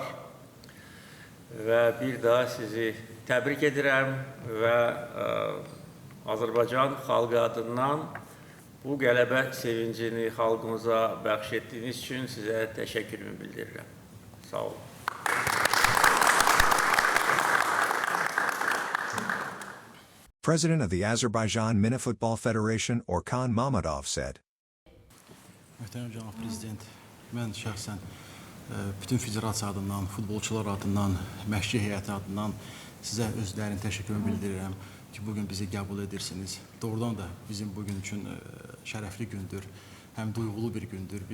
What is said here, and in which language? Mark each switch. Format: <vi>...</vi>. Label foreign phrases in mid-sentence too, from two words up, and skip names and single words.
<az>Və bir daha sizi təbrik edirəm və Azərbaycan xalqı adından bu qələbə sevincini xalqımıza bəxş etdiyiniz üçün sizə təşəkkürümü bildirirəm. Sağ olun.</az> <en>President of the Azerbaijan Mini Football Federation Orkan Mammadov said,</en> <az>Möhtərəm cənab prezident, mən şəxsən bütün federasiya adından, futbolçular adından, məşqçi heyəti adından sizə özlərinin təşəkkürümü bildirirəm ki, bugün bizi qəbul edirsiniz. Doğrudan da bizim bugün üçün şərəfli gündür, həm duyğulu bir gündür.</az>